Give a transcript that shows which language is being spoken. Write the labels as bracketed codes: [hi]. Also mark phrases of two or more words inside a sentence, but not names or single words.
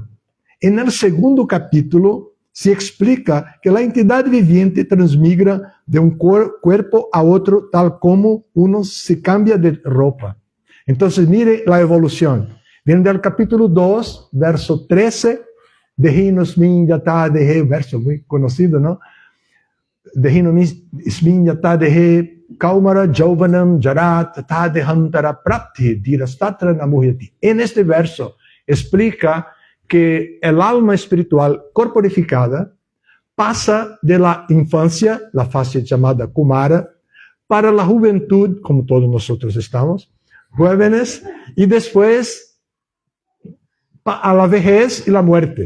[es] En el segundo capítulo se explica que la entidad viviente transmigra de un cuerpo a otro tal como uno se cambia de ropa. Entonces mire la evolución. Viene del capítulo 2, verso 13, [sa] Dehinosmin yata dehe, [es] verso muy conocido, ¿no? [sa] Dehinosmin yata dehe kaumara jauvanam jarat tata dehantara prapti dirastatra namuhyati. [es] En este verso explica que el alma espiritual corporificada pasa de la infancia, la fase llamada Kumara, para la juventud, como todos nosotros estamos, jóvenes, y después a la vejez y la muerte.